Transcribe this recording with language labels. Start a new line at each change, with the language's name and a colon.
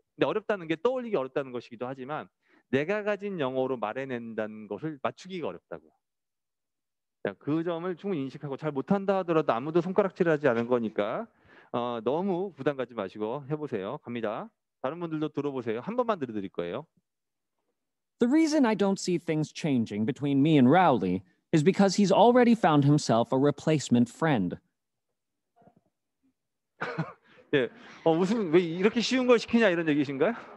Korean: 근데 어렵다는 게 떠올리기 어렵다는 것이기도 하지만 내가 가진 영어로 말해낸다는 것을 맞추기가 어렵다고요. 자, 그 점을 충분히 인식하고 잘 못한다 하더라도 아무도 손가락질하지 않은 거니까 너무 부담 갖지 마시고 해보세요. 갑니다. 다른 분들도 들어보세요. 한 번만 들려드릴 거예요.
English: The reason I don't see things changing between me and Rowley is because he's already found himself a replacement friend.
Korean: 예, 무슨 왜 이렇게 쉬운 걸 시키냐 이런 얘기신가요?